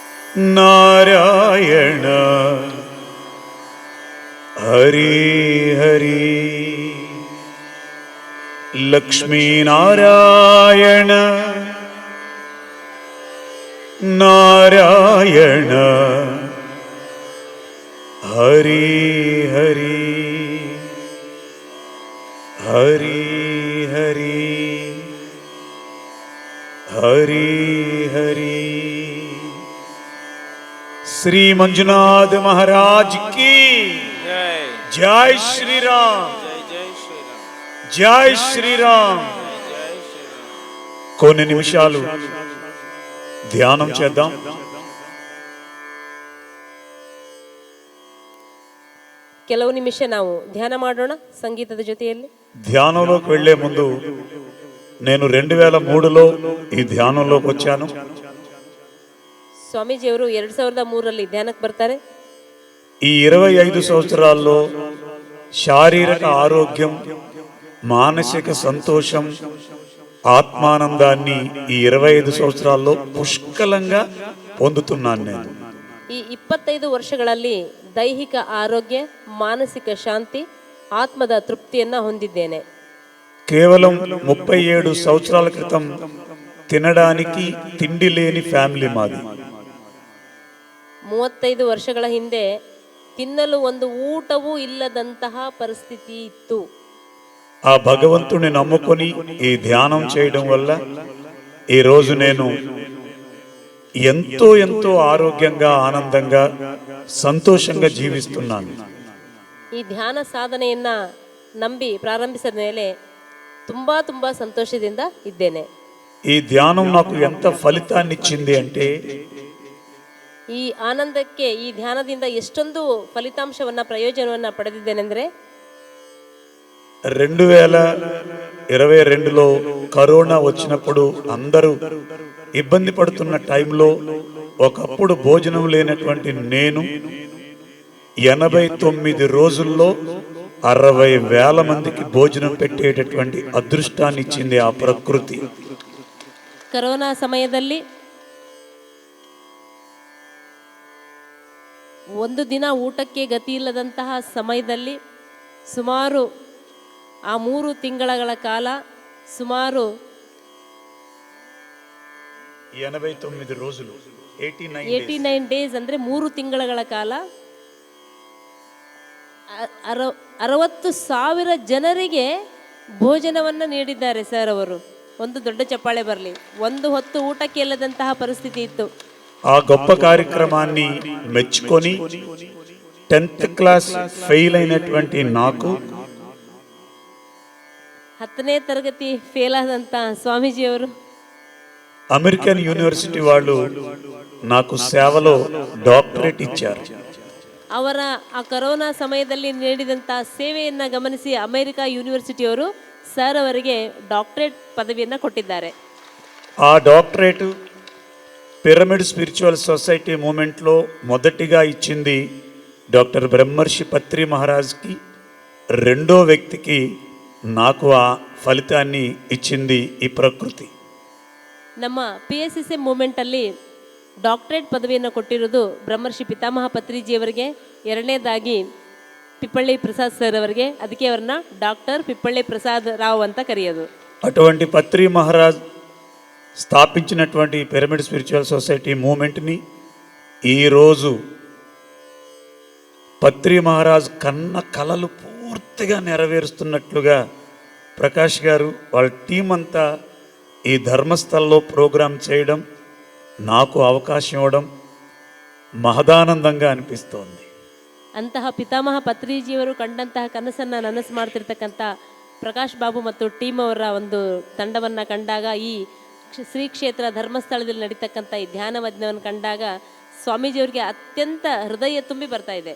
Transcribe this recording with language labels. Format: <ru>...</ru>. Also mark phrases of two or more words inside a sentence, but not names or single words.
<kn>ನಾರಾಯಣ ಹರಿ ಹರಿ ಲಕ್ಷ್ಮೀನಾರಾಯಣ ನಾರಾಯಣ ಹರಿ ಹರಿ ಹರಿ ಹರಿ ಹರಿ ಹರಿ</kn> <hi>श्री मंजुनाथ महाराज की जय श्री राम जय श्री राम</hi> <te>కొన్ని నిమిషాలు ధ్యానం చేద్దాం.</te> <kn>ಕೆಲವು ನಿಮಿಷ ನಾವು ಧ್ಯಾನ ಮಾಡೋಣ ಸಂಗೀತದ ಜೊತೆಯಲ್ಲಿ.</kn> <te>ధ్యానంలోకి వెళ్లే ముందు నేను 2003లో ఈ ధ్యానంలోకి వచ్చాను.</te> <kn>ಸ್ವಾಮೀಜಿಯವರು 2003ರಲ್ಲಿ ಧ್ಯಾನಕ್ಕೆ ಬರ್ತಾರೆ.</kn> <te>ఈ 25 సంవత్సరాల్లో శారీరక ఆరోగ్యం, మానసిక సంతోషం, ఆత్మానందాన్ని ఈ 25 సంవత్సరాల్లో పుష్కలంగా పొందుతున్నాను నేను.</te> <kn>ಈ 25 ವರ್ಷಗಳಲ್ಲಿ ದೈಹಿಕ ಆರೋಗ್ಯ, ಮಾನಸಿಕ ಶಾಂತಿ, ಆತ್ಮದ ತೃಪ್ತಿಯನ್ನ ಹೊಂದಿದ್ದೇನೆ.</kn> <te>కేవలం 37 సంవత్సరాల క్రితం తినడానికి తిండి లేని ఫ్యామిలీ మాది.</te> <kn>35 ವರ್ಷಗಳ ಹಿಂದೆ ತಿನ್ನಲು ಒಂದು ಊಟವೂ ಇಲ್ಲದಂತಹ ಪರಿಸ್ಥಿತಿ ಇತ್ತು.</kn> <te>ఆ భగవంతుని నమ్ముకొని ఈ ధ్యానం చేయడం వల్ల ఈ రోజు నేను ఎంతో ఎంతో ఆరోగ్యంగా, ఆనందంగా, సంతోషంగా జీవిస్తున్నాను.</te> <kn>ಈ ಧ್ಯಾನ ಸಾಧನೆಯನ್ನ ನಂಬಿ ಪ್ರಾರಂಭಿಸಿದ ಮೇಲೆ ತುಂಬಾ ಸಂತೋಷದಿಂದ ಇದ್ದೇನೆ.</kn> <te>ఈ ధ్యానం నాకు ఎంత ఫలితాన్ని ఇచ్చింది అంటే</te> <kn>ಈ ಆನಂದಕ್ಕೆ ಈ ಧ್ಯಾನದಿಂದ ಎಷ್ಟೊಂದು ಫಲಿತಾಂಶವನ್ನ ಪ್ರಯೋಜನವನ್ನ ಪಡೆದಿದ್ದೇನೆಂದ್ರೆ</kn> <te>2022లో కరోనా వచ్చినప్పుడు అందరూ ఇబ్బంది పడుతున్న టైంలో ఒకప్పుడు భోజనం లేనటువంటి నేను 89 రోజుల్లో 60,000 మందికి భోజనం పెట్టేటటువంటి అదృష్టాన్ని ఇచ్చింది ఆ ప్రకృతి.</te> <kn>ಕರೋನಾ ಸಮಯದಲ್ಲಿ ಒಂದು ದಿನ ಊಟಕ್ಕೆ ಗತಿ ಇಲ್ಲದಂತಹ ಸಮಯದಲ್ಲಿ ಸುಮಾರು ಆ 3 ತಿಂಗಳ ಕಾಲ ಸುಮಾರು</kn> <te>89 రోజులు</te> <kn>89 ಡೇಸ್ ಅಂದರೆ 3 ತಿಂಗಳ ಕಾಲ 60,000 ಜನರಿಗೆ ಭೋಜನವನ್ನು ನೀಡಿದ್ದಾರೆ ಸರ್ ಅವರು. ಒಂದು ದೊಡ್ಡ ಚಪ್ಪಾಳೆ ಬರಲಿ. ಒಂದು ಹೊತ್ತು ಊಟಕ್ಕೆ ಇಲ್ಲದಂತಹ ಪರಿಸ್ಥಿತಿ ಇತ್ತು.</kn> <te>ఆ గొప్ప కార్యక్రమాన్ని మెచ్చుకొని 10th క్లాస్ ఫెయిల్ అయినటువంటి నాకు</te> <kn>10ನೇ ತರಗತಿ ಫೇಲ್ ಆದಂತ ಸ್ವಾಮೀಜಿಯವರು</kn> <te>అమెరికన్ యూనివర్సిటీ వాళ్ళు నాకు సేవలో డాక్టరేట్ ఇచ్చారు.</te> <kn>ಅವರ ಆ ಕರೋನಾ ಸಮಯದಲ್ಲಿ ನೀಡಿದಂಥ ಸೇವೆಯನ್ನು ಗಮನಿಸಿ ಅಮೆರಿಕ ಯೂನಿವರ್ಸಿಟಿಯವರು ಸರ್ ಅವರಿಗೆ ಡಾಕ್ಟರೇಟ್ ಪದವಿಯನ್ನು ಕೊಟ್ಟಿದ್ದಾರೆ.</kn> <te>ఆ డాక్టరేట్ పిరమిడ్ స్పిరిచువల్ సొసైటీ మూమెంట్లో మొదటిగా ఇచ్చింది డాక్టర్ బ్రహ్మర్షి పత్రి మహారాజ్కి. రెండో వ్యక్తికి నాకు ఆ ఫలితాన్ని ఇచ్చింది ఈ ప్రకృతి.</te> <kn>ನಮ್ಮ PSSM ಮೂಮೆಂಟಲ್ಲಿ ಡಾಕ್ಟರೇಟ್ ಪದವಿಯನ್ನು ಕೊಟ್ಟಿರೋದು ಬ್ರಹ್ಮರ್ಷಿ ಪಿತಾಮಹ ಪತ್ರಿಜಿಯವರಿಗೆ, ಎರಡನೇದಾಗಿ పిప్పళ్ళి ప్రసాద్ సార్ ಅವರಿಗೆ. ಅದಕ್ಕೆ ಅವರನ್ನ డాక్టర్ పిప్పళ్ళి ప్రసాద్ రావు ಅಂತ ಕರೆಯೋದು.</kn> <te>అటువంటి పత్రి మహారాజ్ స్థాపించినటువంటి పిరమిడ్ స్పిరిచువల్ సొసైటీ మూమెంట్ని ఈరోజు పత్రి మహారాజ్ కన్న కలలు పూర్తిగా నెరవేరుస్తున్నట్లుగా ప్రకాష్ గారు వాళ్ళ టీం అంతా ఈ ధర్మస్థల్లో ప్రోగ్రాం చేయడం, నాకు అవకాశం ఇవ్వడం మహదానందంగా అనిపిస్తోంది.</te> <kn>ಅಂತಹ ಪಿತಾಮಹ ಪತ್ರಿಜಿಯವರು ಕಂಡಂತಹ ಕನಸನ್ನು ನನಸು ಮಾಡ್ತಿರ್ತಕ್ಕಂಥ ಪ್ರಕಾಶ್ ಬಾಬು ಮತ್ತು ಟೀಮ್ ಅವರ ಒಂದು ತಂಡವನ್ನು ಕಂಡಾಗ, ಈ ಶ್ರೀ ಕ್ಷೇತ್ರ ಧರ್ಮಸ್ಥಳದಲ್ಲಿ ನಡೀತಕ್ಕಂಥ ಈ ಧ್ಯಾನ ಮಧ್ಯಾಹ್ನವನ್ನು ಕಂಡಾಗ ಸ್ವಾಮೀಜಿಯವರಿಗೆ ಅತ್ಯಂತ ಹೃದಯ ತುಂಬಿ ಬರ್ತಾ ಇದೆ.</kn>